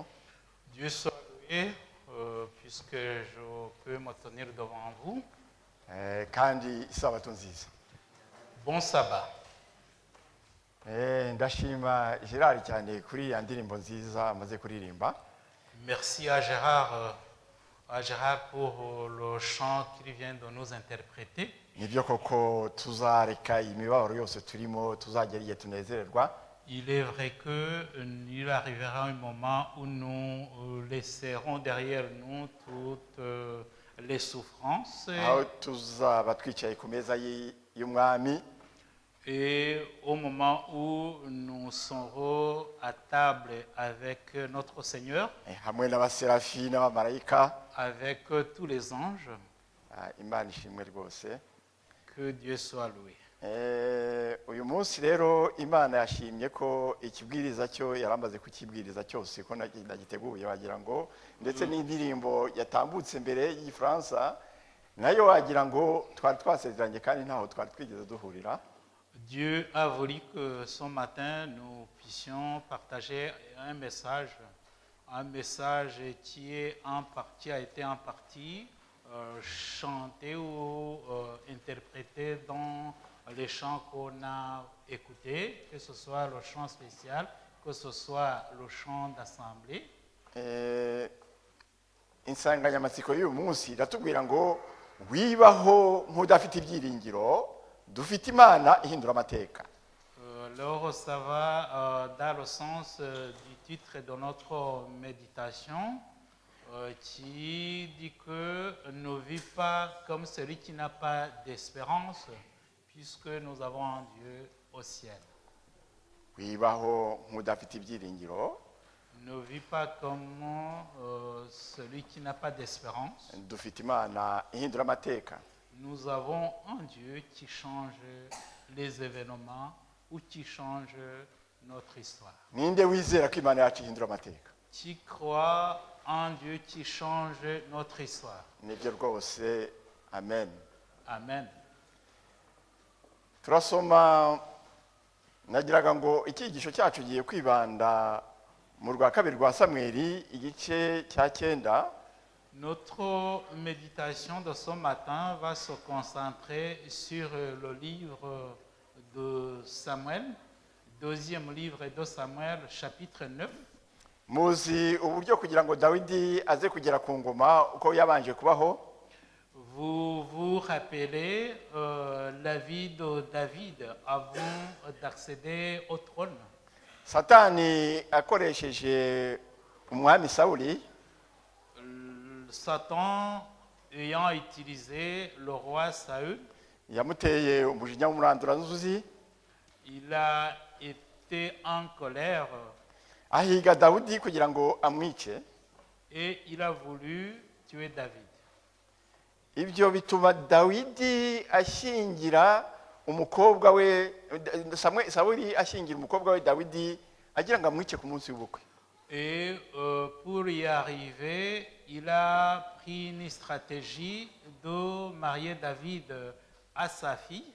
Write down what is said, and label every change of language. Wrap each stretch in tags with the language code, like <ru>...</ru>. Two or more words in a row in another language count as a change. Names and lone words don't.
<fr>Dieu soit loué puisque je peux me tenir devant vous.</fr> <rw>Kandi isabato nziza.</rw> <fr>Bon sabbat.</fr> <rw>Ndashima Gerard cyane kuri ya ndirimbo nziza amaze kuririmba.</rw> <fr>Merci à Gérard pour le chant qu'il vient de nous interpréter.</fr> <rw>Nibyo koko tuzareka imibabaro yose turimo tuzagera igihe tunezererwa.</rw> <fr>Il est vrai qu'il arrivera un moment où nous laisserons derrière nous toutes les souffrances.</fr> <rw>Aho tuzaba twicaye ku meza y'umwami.</rw> <fr>Et au moment où nous serons à table avec notre Seigneur,</fr> <rw>hamwe n'abaserafi n'abamarayika,</rw> <fr>avec tous les anges,</fr> <rw>Imana ishimwe rwose.</rw> <fr>Que Dieu soit loué.</fr> <rw>Uyu munsi rero Imana yashimye ko ikibwiriza cyo yaramaze kukibwiriza cyose ko nagiteguye, wagira ngo ndetse n'indirimbo yatambutse mbere y'Ifaransa nayo wagira ngo twari twasezeranye kandi ntaho twari twigeze duhurira.</rw> <fr>Dieu a voulu que ce matin nous puissions partager un message un message qui a été en partie chanté ou interprété dans les chants qu'on a écoutés, que ce soit le chant spécial, que ce soit le chant d'assemblée.</fr> <rw>insanganyamatsiko y'uyu munsi iratubwira ngo wibaho nk'udafite ibyiringiro dufite imana ihindura amateka.</rw> <fr>Alors ça va dans le sens du titre de notre méditation qui dit que ne vis pas comme celui qui n'a pas d'espérance puisque nous avons un Dieu au ciel.</fr> <rw>wibaho nk'udafite ibyiringiro</rw> <fr>Ne vis pas comme celui qui n'a pas d'espérance.</fr> <rw>dufite imana ihindura amateka.</rw> <fr>Nous avons un Dieu qui change les événements ou qui change notre histoire.</fr> <rw>ninde wizera ko imana yacu ihindura amateka?</rw> <fr>Qui croit en Dieu qui change notre histoire.</fr> <rw>nibyo rwose, amen. Amen. turasoma, nagiraga ngo icyigisho cyacu giye kwibanda mu rwa kabiri rwa Samweli igice cya 9.</rw> <fr>Notre méditation de ce matin va se concentrer sur le livre de Samuel, deuxième livre de Samuel, chapitre 9.</fr> <rw>muzi uburyo kugira ngo Dawidi aze kugera ku ngoma uko yabanje kubaho.</rw> <fr>Vous vous rappelez la vie de David avant d'accéder au trône.</fr> <rw>Satani akoresheje umwami Sawuli</rw> <fr>Satan ayant utilisé le roi Saül,</fr> <rw>yamuteye umujinya w'umuranduranzuzi,</rw> <fr>il a été en colère</fr> <rw>ahiga Dawidi kugira ngo amwice.</rw> <fr>et il a voulu tuer David.</fr> <rw>ibyo bituma Dawidi ashingira umukobwa we Sawuli ashingira umukobwa we Dawidi agira ngo amwice ku munsi w'ubukwe.</rw> <fr>Et pour y arriver, il a pris une stratégie de marier David à sa fille.</fr>